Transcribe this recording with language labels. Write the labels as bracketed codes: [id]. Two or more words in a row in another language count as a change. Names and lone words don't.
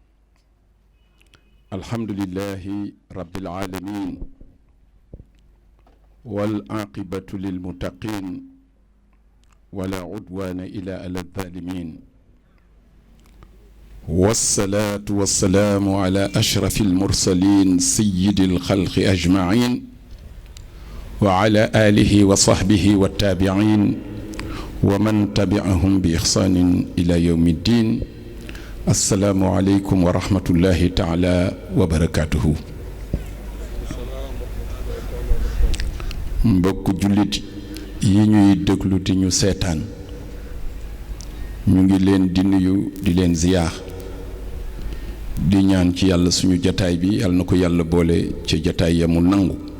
[ar] الحمد لله رب العالمين والعاقبة للمتقين ولا عدوان إلا على الظالمين والصلاة والسلام على أشرف المرسلين سيد الخلق أجمعين وعلى آله وصحبه والتابعين ومن تبعهم بإحسان إلى يوم الدين. السلام عليكم ورحمة الله تعالى وبركاته. [wo] mbokk jullit yi ñuy déglu di ñu seetaan ñu ngi leen di nuyu di leen ziyaar di ñaan ci yàlla suñu jataay bi yàlla na ko yàlla boole ci jataay ya mu nangu.